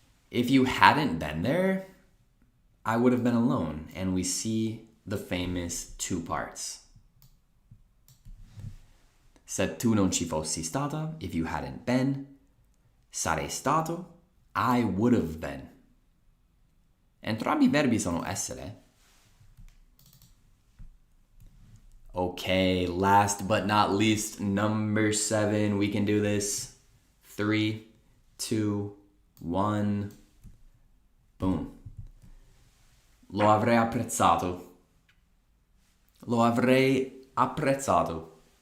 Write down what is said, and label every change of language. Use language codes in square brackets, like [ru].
[en] If you hadn't been there, I would have been alone. And we see the famous 2 parts. [it] Se tu non ci fossi stata, [en] if you hadn't been, [it] sarei stato, [en] I would have been. [it] Entrambi i verbi sono essere. [en] Okay, last but not least, number 7. We can do this. 3, 2, 1. Boom. [it] Lo avrei apprezzato. Lo avrei apprezzato.